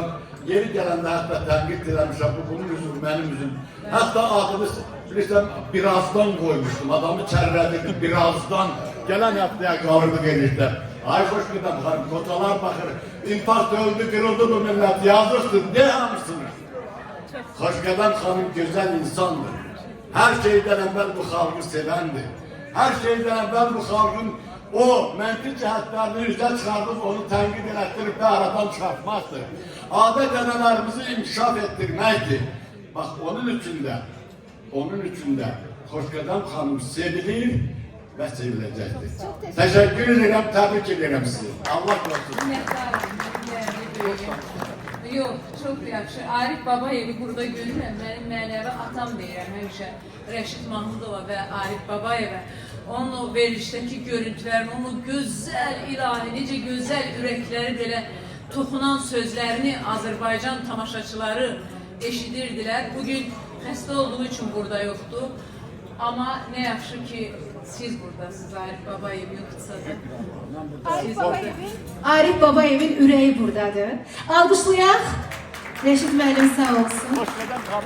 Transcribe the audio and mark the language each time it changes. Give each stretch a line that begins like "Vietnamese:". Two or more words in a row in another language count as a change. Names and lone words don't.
Azerbaijani: Yeri gələndə hətta tənqid eləmişəm, bu bunun üzüm, mənim üzüm. Hətta adını bilirsən, birazdan koymuştum, adamı çərlədirdim, birazdan. Gələn həftəyə qalırdı gelirdə. Ay Xoşqədəm xanım, qocalar baxır, infarkt öldü, kırıldı bu millət, yazıqdır, ne hamısınız?
Turkish: Xoşqədəm xanım güzel insandır. Her şeyden evvel bu halkı sevendir. Her şeyden evvel bu halkın
Azerbaijani: o menfi cəhətlərini üzə çıxardıb, onu tənkid etdirib və aradan çıxartmaqdır. Adət-ənənələrimizi inkişaf etdirməkdir.
Turkish: Bak onun için de Xoşqədəm xanım sevilir ve seviləcəkdir. Teşekkür ederim, tebrik ederim sizi. Allah korusun. Yok, çok yaxşı.
Azerbaijani: Arif Babayevi burada görürəm. Mənim mənəvi atam deyirəm həmişə. Rəşid Mahmudova və Arif Babayevə. Onun o verilişdəki görüntülərini, onun gözəl ilahi, necə gözəl ürəkləri belə toxunan sözlərini Azərbaycan tamaşaçıları eşidirdilər. Bugün xəstə olduğu için burada yoktu. Ama ne yaxşı ki siz buradasınız, Arif Babayev yoxsa da. Arif Babayevin ürəyi buradadır. Alqışlayaq. Rəşid müəllim sağ olsun.